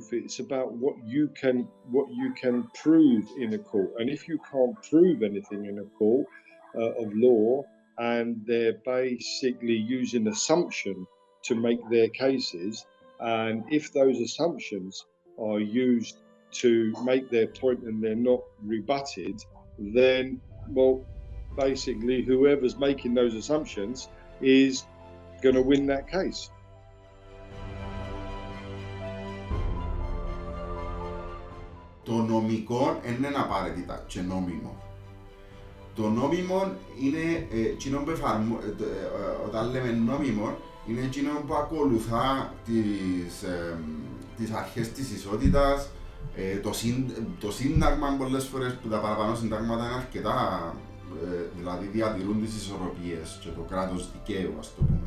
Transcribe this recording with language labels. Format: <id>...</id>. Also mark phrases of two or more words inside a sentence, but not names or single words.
<en>It's about what you can prove in a court, and if you can't prove anything in a court of law, and they're basically using assumption to make their cases, and if those assumptions are used to make their point and they're not rebutted, then, well, basically whoever's making those assumptions is going to win that case.</en> <el>Το νομικό είναι απαραίτητα και νόμιμο. Το νόμιμο είναι εκείνο που όταν λέμε νόμιμο, είναι εκείνο που ακολουθά τις αρχές της ισότητας, το σύνταγμα πολλές φορές που τα παραπάνω συντάγματα είναι αρκετά, δηλαδή διατηρούν τις ισορροπίες και το κράτος δικαίου, ας το πούμε.</el>